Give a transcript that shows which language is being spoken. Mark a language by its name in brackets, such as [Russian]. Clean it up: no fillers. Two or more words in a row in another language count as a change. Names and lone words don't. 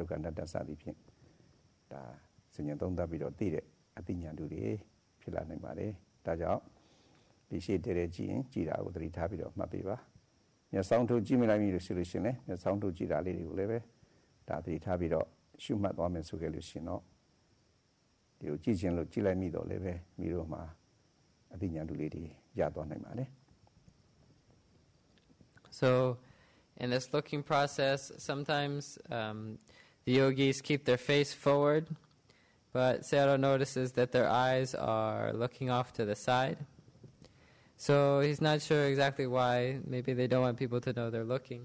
[Burmese] က္ခအနတ္တစသည်ဖြင့်ဒါစဉ်းကျင်သုံးသပ်ပြီးတော့သိတဲ့အသိဉာဏ်တွေဖြစ်လာနိုင်ပါတယ်ဒါကြောင့်ဒီရှိတဲ့ကြည့်ရင်ကြည်တာကိုသတိထားပြီးတော့မှတ်ပေးပါမျက်စောင်းထိုးကြည့်မိလိုက်ပြီလို့ဆိုလို့ရှိရင်လည်းမျက်စောင်းထိုးကြည့်တာလေးတွေကိုလည်းပဲဒါသတိထားပြီးတော့ရှုမှတ်သွားမယ်ဆိုခဲ့လို့ရှိရင်တော့ဒီကိုကြည့်ခြင်းလို့ကြည့်လိုက်မိတော့လည်းပဲမိတို့မှာအသိဉာဏ်တွေလေးတွေရသွားနိုင်ပါတယ် [English] So in this looking process, sometimes the yogis keep their face forward, but Sayadaw notices that their eyes are looking off to the side. So he's not sure exactly why. Maybe they don't want people to know they're looking.